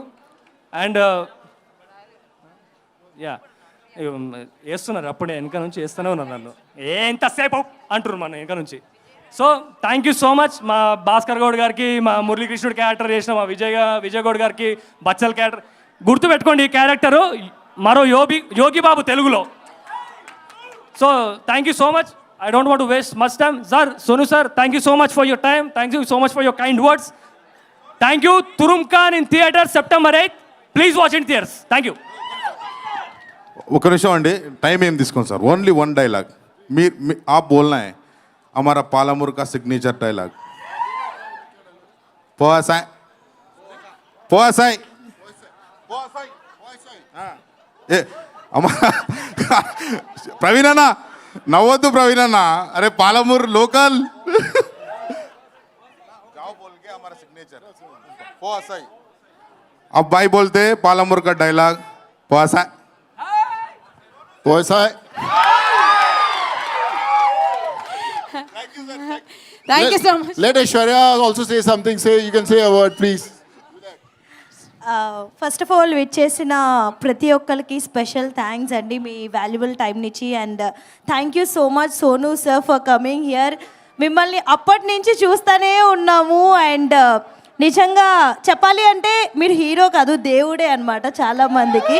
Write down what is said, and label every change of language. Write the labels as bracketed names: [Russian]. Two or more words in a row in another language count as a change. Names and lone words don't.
[English] and yeah [Telugu] వేస్తున్నారు అప్పుడే వెనక నుంచి వేస్తూనే ఉన్నారు నన్ను, ఎంతసేపు అంటున్నారు మన వెనక నుంచి. [English] so thank you so much [Telugu] మా భాస్కర్ గౌడ్ గారికి, మా మురళీకృష్ణుడు క్యారెక్టర్ చేసిన మా విజయ్ గౌడ్ గారికి, బచ్చల్ క్యారెక్టర్. గుర్తుపెట్టుకోండి ఈ క్యారెక్టరు మరో యోగి బాబు తెలుగులో. [English] so thank you so much. I don't want to waste much time. Sir, Sonu sir, thank you so much for your time. Thank you so much for your kind words. Thank you. Turumkhan in theater September 8th. Please watch in theaters. Thank you. [Telugu] ఒక నిమిషం అండి, టైం ఏం తీసుకోండి సార్. [English] only one dialogue [Hindi] आप बोलना है, हमारा पालामुर का [English] signature dialogue. [Telugu] पोसाई ఏ అమ్మా ప్రవీణ్ అన్న నవ్వద్దు, ప్రవీణ్ అన్న, అరే పాలమూరు లోకల్. [Hindi] अब भाई बोलते पालामुर का डायलॉग पोसा. [English] thank you so much. Let Aishwarya also say something. You can say a word, please. first of all [Telugu] విచ్చేసిన ప్రతి ఒక్కరికి [English] special thanks [Telugu] అండి, మీ [English] valuable time [Telugu] నుంచి. [English] and thank you so much Sonu sir for coming here. [Telugu] మిమ్మల్ని అప్పటి నుంచి చూస్తూనే ఉన్నాము. అండ్ నిజంగా చెప్పాలి అంటే మీరు హీరో కాదు, దేవుడే అనమాట చాలామందికి.